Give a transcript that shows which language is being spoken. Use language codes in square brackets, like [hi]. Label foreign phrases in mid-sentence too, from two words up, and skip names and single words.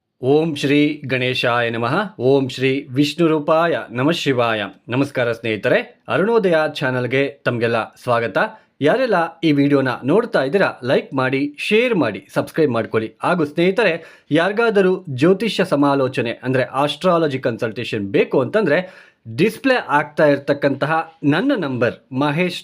[sa] ಓಂ ಶ್ರೀ ಗಣೇಶಾಯ ನಮಃ. ಓಂ ಶ್ರೀ ವಿಷ್ಣು ರೂಪಾಯ ನಮಃ ಶಿವಾಯ. [kn] ನಮಸ್ಕಾರ ಸ್ನೇಹಿತರೆ, ಅರುಣೋದಯ ಚಾನಲ್ಗೆ ತಮಗೆಲ್ಲ ಸ್ವಾಗತ. ಯಾರೆಲ್ಲ ಈ ವಿಡಿಯೋನ ನೋಡ್ತಾ ಇದ್ದೀರಾ ಲೈಕ್ ಮಾಡಿ, ಶೇರ್ ಮಾಡಿ, ಸಬ್ಸ್ಕ್ರೈಬ್ ಮಾಡ್ಕೊಳ್ಳಿ. ಹಾಗೂ ಸ್ನೇಹಿತರೆ, ಯಾರಿಗಾದರೂ ಜ್ಯೋತಿಷ್ಯ ಸಮಾಲೋಚನೆ ಅಂದರೆ [en] astrology consultation [kn] ಬೇಕು ಅಂತಂದರೆ ಡಿಸ್ಪ್ಲೇ ಆಗ್ತಾ ಇರತಕ್ಕಂತಹ ನನ್ನ ನಂಬರ್ ಮಹೇಶ್.